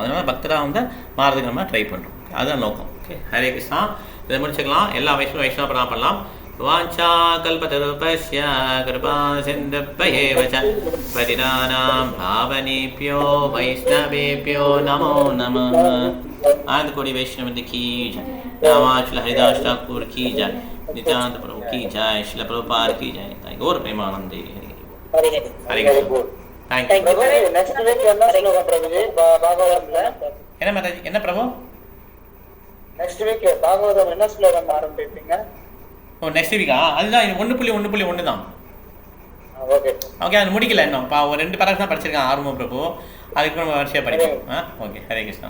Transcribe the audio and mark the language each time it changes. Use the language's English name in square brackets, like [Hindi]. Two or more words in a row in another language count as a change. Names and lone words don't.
[Tamil] அதனால் பக்தராக மாறதுக்கு நம்ம ட்ரை பண்ணுறோம். அதுதான் நோக்கம். ஓகே, ஹரே கிருஷ்ணா. இதை முடிச்சுக்கலாம். எல்லா வைஷ்ணவ பண்ணலாம். [Sanskrit] वाञ्छा कल्पतरुभ्यश्च कृपा सिन्धुभ्य एव च पतितानां पावनेभ्यो वैष्णवेभ्यो नमो नमः. [Hindi] आनंद कोटि वैष्णव की जय। रामाचल हरिदास ठाकुर की जय। नित्यानंद प्रभु की जय। शिल प्रभुपाद की जय। गौर प्रेमानंदे हरि हरि कृष्ण। [English] thank you. next week [Tamil] என்ன ஸ்லோகம் பிரபுஜி பாகவதம்ல? என்ன மாதாஜி, என்ன பிரபு? [English] next week [Tamil] பாகவதம் என்ன ஸ்லோகம் ஆரம்பிப்பீங்க? ஓ, [English] next week? [Tamil] அதுதான் 1.1.1 தான். ஓகே ஓகே, அது முடிக்கல இன்னும். ஒரு 2 பேராகிராஃப் தான் படிச்சிருக்கேன் ஆர்வம் பிரபு. அதுக்கு நம்ம வரிசையாக படிப்போம். ஓகே, ஹரே கிருஷ்ணா.